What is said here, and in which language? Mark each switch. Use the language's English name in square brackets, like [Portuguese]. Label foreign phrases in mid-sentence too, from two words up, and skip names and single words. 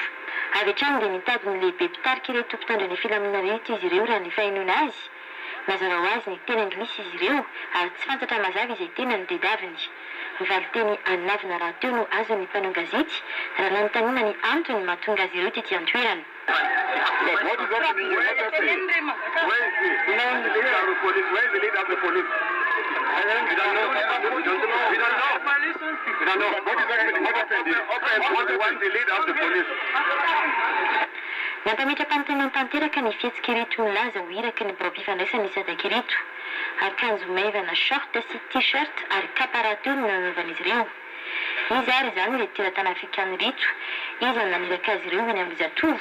[Malagasy] Avy hatrany dia nitady ny lehibe mpitarika ireto mpitandro ny filaminana ireto izy ireo raha ny fahenoana azy. Mazava ho azy ny tena anglisy izy ireo ary tsy fantatra mazava izay tena ny dedaviny. Mivaly teny anavina raha teo no azo ny mpanao gazety raha nanontaniana ny antony mahatonga azy ireo tetỳ an-toerana. [English] What is happening here? What happened? Where is the leader of the police? Where is the leader of the police? We don't know. We don't know. We don't know. We don't know. What is happening? What happened? What want the leader of the police? [Malagasy] Nampametra-panontaniana tanteraka ny fihetsika ireto milaza ho iraky ny biro-pifandraisan'ny SADC ireto. Akanjo maivana short sy t-shirt ary kapa rahateo no nanaovan'izy ireo. Izy ary izany ilay teratany afrikana ireto, izy no naniraka azy ireo any Ambohijatovo.